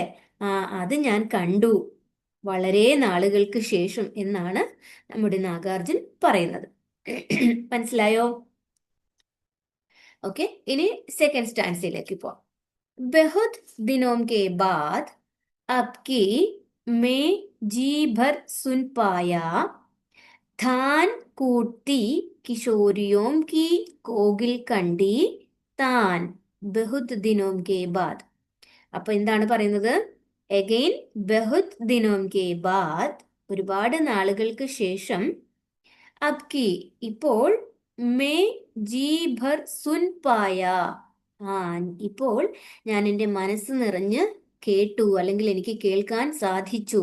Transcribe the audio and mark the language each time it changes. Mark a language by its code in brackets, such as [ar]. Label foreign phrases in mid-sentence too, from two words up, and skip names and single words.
[ml] അത് ഞാൻ കണ്ടു വളരെ നാളുകൾക്ക് ശേഷം എന്നാണ് നമ്മുടെ നാഗാർജുൻ പറയുന്നത്. മനസ്സിലായോ? ഓക്കെ, ഇനി [en] second stanzaലേക്ക് [ml] പോവാം. [hi] बहुत दिनों के बाद अब की मैं जी भर सुन पाया धान कूटती किशोरियों की कोगिल कंठी तान बहुत दिनों के बाद. [ml] അപ്പൊ എന്താണ് പറയുന്നത്? എഗെയിൻ [hi] बहुत दिनों के बाद, [ml] ഒരുപാട് നാളുകൾക്ക് ശേഷം, [hi] अब की [ml] ഇപ്പോൾ, [hi] मैं जी भर सुन पाया, [ml] ഇപ്പോൾ ഞാൻ എൻ്റെ മനസ്സ് നിറഞ്ഞ് കേട്ടു, അല്ലെങ്കിൽ എനിക്ക് കേൾക്കാൻ സാധിച്ചു.